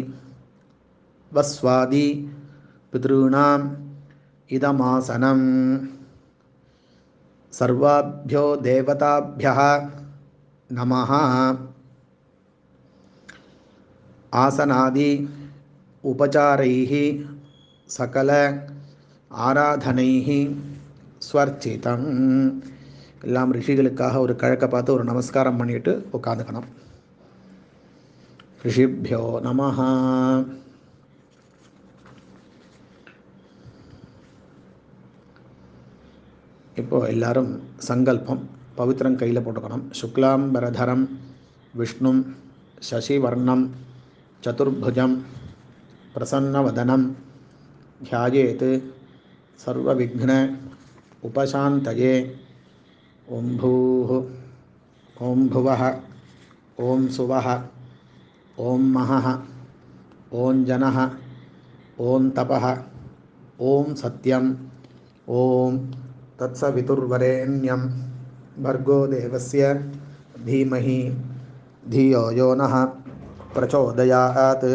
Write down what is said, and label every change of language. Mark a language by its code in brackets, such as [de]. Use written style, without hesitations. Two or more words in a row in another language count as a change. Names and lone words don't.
[sa] वस्वादि पितॄणाम् इदमासनं सर्वाभ्यो देवताभ्यः नमः। आसनादि उपचारैः सकल आराधनैः ஸ்வர்ச்சிதம். [ta] எல்லாம் ரிஷிகளுக்காக ஒரு கிழக்க பார்த்து ஒரு நமஸ்காரம் பண்ணிட்டு உட்காந்துக்கணும். [sa] ऋषिभ्यो नमः. [ta] இப்போ எல்லாரும் சங்கல்பம் பவித்திரம் கையில் போட்டுக்கணும். [sa] शुक्लाम्बरधरं विष्णुं शशिवर्णं चतुर्भुजं प्रसन्नवदनं ध्यायेत् सर्वविघ्न उपशान्तये. ओं भूः ओं भुवः ओं सुवः ओं महः ओं जनः ओं तपः ओं सत्यं ओं तत्सवितुर्वरेण्यं भर्गो देवस्य धीमहि धियो यो नः प्रचोदयात्.